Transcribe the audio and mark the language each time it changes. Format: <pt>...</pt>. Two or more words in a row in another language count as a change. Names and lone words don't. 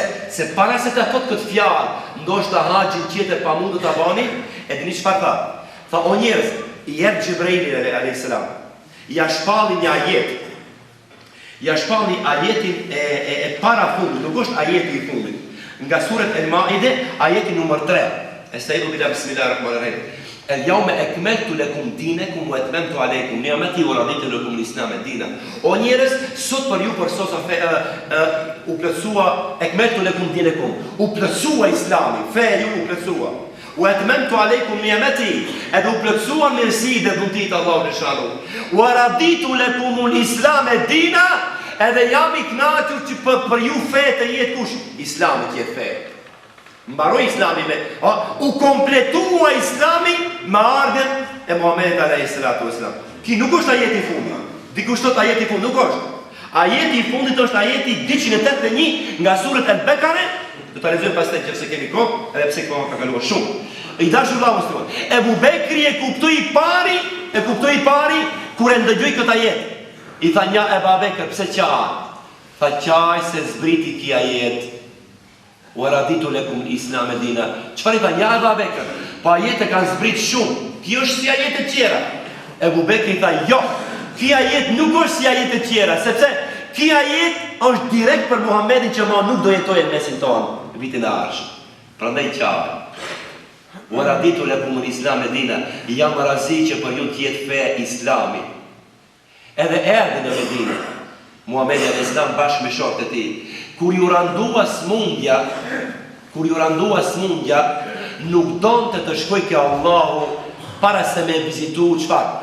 <sq>Se para se të thot këtë fjalë, ndoshta haxhin tjetër pa mund të ta bani, e dini çfarë tha? Tha: o njerëz, i jep Xhibrili</sq> <ar>عليه السلام.</ar> <sq>Ja shpalli një ajet. Ja shpalli ajetin e para fundit, nuk është ajeti i fundit. Nga surat El-Maide, ajeti numër 3.</sq> <ar>أستعيذ بالله بسم الله الرحمن الرحيم اليوم أكملت لكم دينكم وأتممت عليكم نعمتي ورضيت لكم الإسلام دينا.</ar> <sq>O njerëz, sot për ju përsosa u plotësua</sq> <ar>أكملت لكم دينكم.</ar> <sq>U plotësua Islami, feja ju u plotësua.</sq> <ar>وأتممت عليكم نعمتي,</ar> <sq>edhe u plotësua mirësitë dhe dhuntit Allahu xhallahu.</sq> <ar>ورضيت لكم الإسلام دينا,</ar> <sq>edhe jam i kënaqur që për ju fe të jetë kush? Islami të jetë fe. Mbaroi Islami u kompletua Islami me ardhen e Muhamedit</sq> <ar>عليه الصلاة والسلام.</ar> <sq>Ki nuk është ajeti i fundit. Dikush thot ajeti i fundit, nuk është. Ajeti i fundit është ajeti 281 nga surat Al-Bekare. Do ta lexojmë pastaj nëse kemi kohë, edhe pse koha ka kaluar shumë. I dashur Allahu musliman. Ebu Bekri e kuptoi i pari kur e ndëgjoi këtë ajet. I tha: "Ja Ebu Bekr, pse qaj?" Tha: "Qaj se zbriti ki ajet.</sq> <ar>ورضيت لكم الإسلام دينا."</ar> <sq>Çfarë i tha? Ja Ebu Bekr, po ajete kanë zbrit shumë. Kjo është si ajete të tjera. Ebu Bekri tha: "Jo, kjo ajet nuk është si ajete të tjera, sepse kjo ajet është direkt për Muhamedit që ma nuk do jetojë në mesin tonë vitin e ardhshëm. Prandaj qaj.</sq> <ar>ورضيت لكم الإسلام دينا.</ar> <sq>Jam razi që për ju të jetë fe Islami." Edhe erdhi në Medinë. Muhamedi a.s. bashkë me shokët e tij. Kur ju randua smundja, nuk donte të shkoj ke Allahu para se me vizitu çfarë?</sq>